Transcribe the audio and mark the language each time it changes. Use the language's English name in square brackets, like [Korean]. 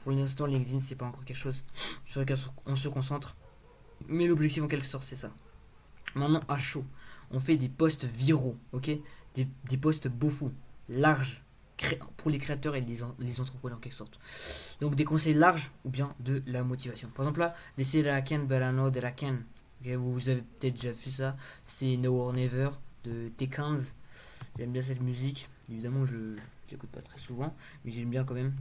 [French] Pour l'instant, LinkedIn, c'est pas encore quelque chose sur lequel on se concentre. Mais l'objectif en quelque sorte, c'est ça. Maintenant, à chaud, on fait des posts viraux, ok, des posts beaux fous, larges, pour les créateurs et les entrepreneurs en quelque sorte. Donc des conseils larges ou bien de la motivation. Par exemple là, [English] They say that I can but I know that I can. [French] Okay, vous avez peut-être déjà vu ça. C'est No or Never de T15. J'aime bien cette musique. Évidemment, je l'écoute pas très souvent, mais j'aime bien quand même.